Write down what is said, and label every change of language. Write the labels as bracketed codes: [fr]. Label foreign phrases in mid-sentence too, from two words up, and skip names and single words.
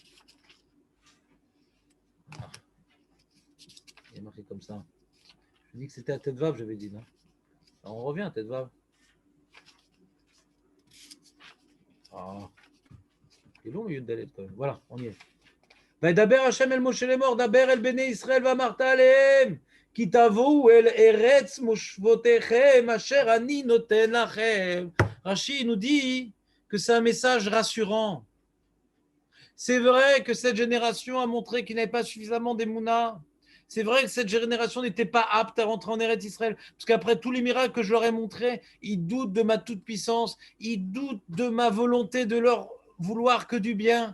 [fr] Il y a marqué comme ça. Je dis que c'était à tête vave, j'avais dit, non? Alors on revient à tête vave. C'est long, il y a une dalet quand même. Voilà, on y est. [he] דבר השם אל משה לאמר, דבר אל בני ישראל ואמרת אלהם, כי תבאו אל ארץ מושבתיכם, אשר אני נתן לכם. [fr] Rashi nous dit que c'est un message rassurant. C'est vrai que cette génération a montré qu'il n'y avait pas suffisamment d'émouna. C'est vrai que cette génération n'était pas apte à rentrer en Eretz Israël, parce qu'après tous les miracles que je leur ai montrés, ils doutent de ma toute-puissance, ils doutent de ma volonté de leur vouloir que du bien.